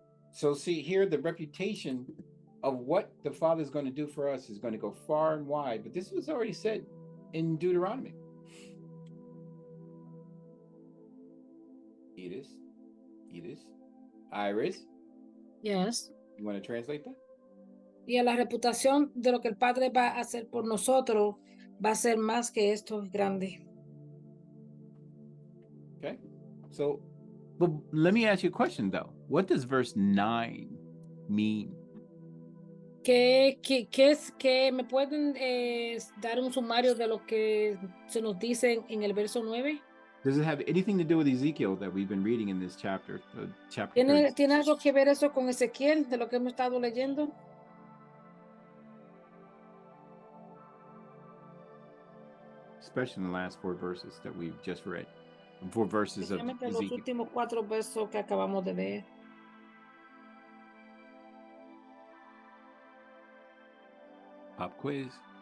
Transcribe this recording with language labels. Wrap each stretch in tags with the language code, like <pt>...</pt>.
<en>So see here, the reputation of what the Father is going to do for us is going to go far and wide, but this was already said in Deuteronomy. Edis, Iris. Yes. You want to translate that?</en> <es>Y a la reputación de lo que el Padre va a hacer por nosotros va a ser más que esto es grande.</es> <en>Okay. So, but let me ask you a question though. What does verse 9 mean?</en> <es>¿Qué me pueden dar un sumario de lo que se nos dice en el verso 9?</es> <en>Does it have anything to do with Ezekiel that we've been reading in this chapter? Chapter 30?</en> <es>¿Tiene algo que ver eso con Ezequiel, de lo que hemos estado leyendo?</es> <en>Especially in the last 4 verses that we've just read. 4 verses of</en> <es>Especialmente los</es> <en>Ezekiel.</en> <es>últimos 4 versos que acabamos de ver.</es> <en>Pop quiz.</en>